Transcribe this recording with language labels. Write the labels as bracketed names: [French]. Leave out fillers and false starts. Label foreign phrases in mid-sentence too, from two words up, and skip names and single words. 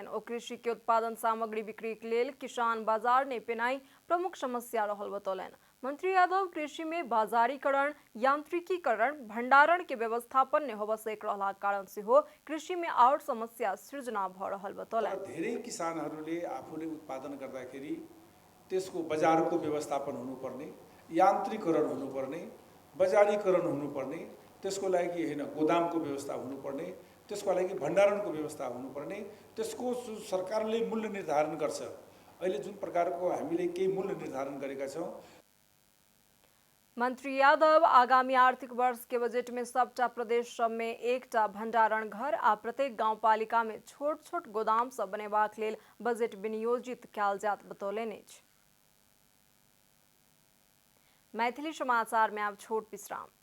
[Maithili] ओ कृषि के उत्पादन सामग्री बिक्री के लेल किसान बाजार ने पेनाई प्रमुख समस्या रहल बतौलनि। मंत्री यादव कृषि में बाजारीकरण, यांत्रिकीकरण, भंडारण के व्यवस्थापन ने आवश्यक रहला कारण से हो कृषि में और समस्या सृजना भ रहल बतौलनि। [Nepali] धेरै किसानहरूले आफूले उत्पादन गर्दाखेरि त्यसको बजारको व्यवस्थापन हुनुपर्ने, यान्त्रिकीकरण हुनुपर्ने, बजारीकरण हुनुपर्ने, त्यसको लागि हैन गोदामको व्यवस्था हुनुपर्ने, त्यसको लागि भण्डारणको व्यवस्था हुनुपर्ने, त्यसको सरकारले मूल्य निर्धारण गर्छ। अहिले जुन प्रकारको हामीले केही मूल्य निर्धारण गरेका छौं। [Maithili] मंत्री यादव आगामी आर्थिक वर्ष के बजट में सबटा प्रदेश सब में एकटा भंडारण घर आ प्रत्येक गाउँपालिका में छोट छोट गोदाम सब बनेबाक लेल बजट विनियोजित कयल जात बतौलनि अछि। मैथिली समाचार में अब छोट विश्राम।